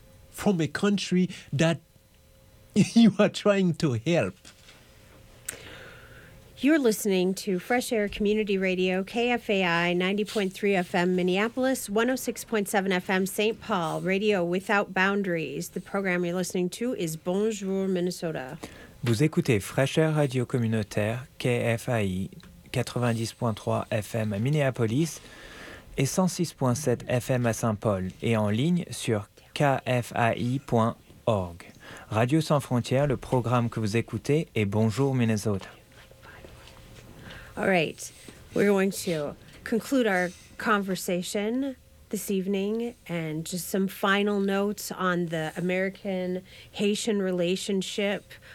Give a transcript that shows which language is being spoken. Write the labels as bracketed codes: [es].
[en] from a country that you are trying to help. You're listening to Fresh Air Community Radio, KFAI 90.3 FM Minneapolis, 106.7 FM St. Paul, Radio Without Boundaries. The program you're listening to is Bonjour Minnesota. [fr] Vous écoutez Fresh Air Radio Communautaire, KFAI 90.3 FM à Minneapolis et 106.7 FM à Saint-Paul et en ligne sur kfai.org. Radio Sans Frontières, le programme que vous écoutez est Bonjour Minnesota. [en] All right, we're going to conclude our conversation this evening and just some final notes on the American-Haitian relationship.